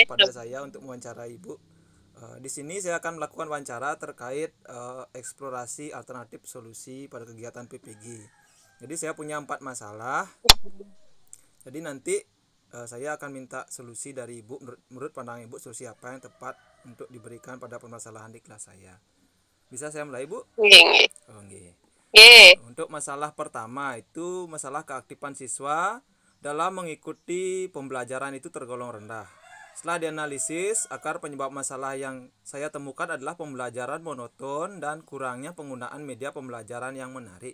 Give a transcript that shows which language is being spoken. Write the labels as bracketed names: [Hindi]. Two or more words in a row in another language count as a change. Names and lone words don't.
[Indonesian] pada saya untuk mewawancarai Ibu. Di sini saya akan melakukan wawancara terkait eksplorasi alternatif solusi pada kegiatan PPG. Jadi saya punya 4 masalah. Jadi nanti saya akan minta solusi dari Ibu menurut pandangan Ibu solusi apa yang tepat untuk diberikan pada permasalahan di kelas saya. Bisa saya mulai, Ibu? nggih, nggih. Oh, nggih. Nggih. Untuk masalah pertama itu masalah keaktifan siswa dalam mengikuti pembelajaran itu tergolong rendah. Setelah dianalisis, akar penyebab masalah yang saya temukan adalah pembelajaran monoton dan kurangnya penggunaan media pembelajaran yang menarik.